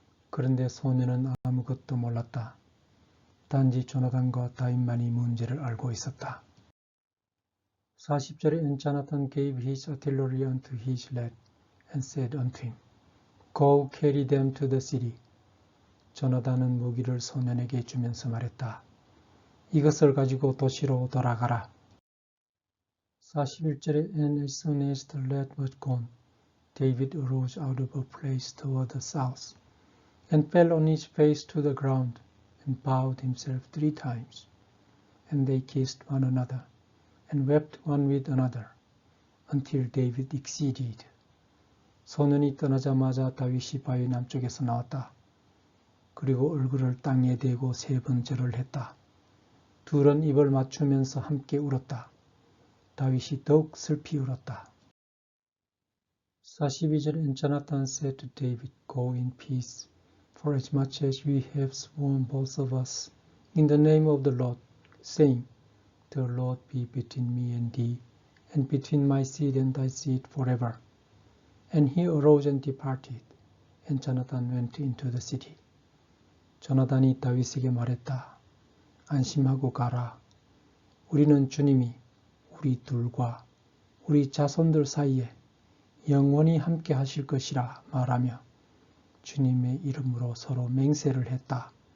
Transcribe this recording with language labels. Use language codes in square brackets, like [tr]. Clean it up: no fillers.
[ko] 그런데 소년은 아무것도 몰랐다. 단지 조나단과 다윗만이 문제를 알고 있었다. 40절에 [en] And Jonathan gave his artillery unto his lad and said unto him, Go carry them to the city. [ko] 조나단은 무기를 소년에게 주면서 말했다. 이것을 가지고 도시로 돌아가라. 41절에 [en] And as soon as the lad was gone, David arose out of a place toward the south, and fell on his face to the ground, and bowed himself 3 times. And they kissed one another, and wept one with another, until David exceeded. [ko] 소년이 떠나자마자 다윗이 바위 남쪽에서 나왔다. 그리고 얼굴을 땅에 대고 3번 절을 했다. 둘은 입을 맞추면서 함께 울었다. 다윗이 더욱 슬피 울었다. 42절 [en] And Jonathan said to David, Go in peace, for as much as we have sworn both of us in the name of the Lord, saying, The Lord be between me and thee, and between my seed and thy seed forever. And he arose and departed, and Jonathan went into the city. [ko] 조나단이 다윗에게 말했다. 안심하고 가라. 우리는 주님이 우리 둘과 우리 자손들 사이에 영원히 함께 하실 것이라 말하며 주님의 이름으로 서로 맹세를 했다.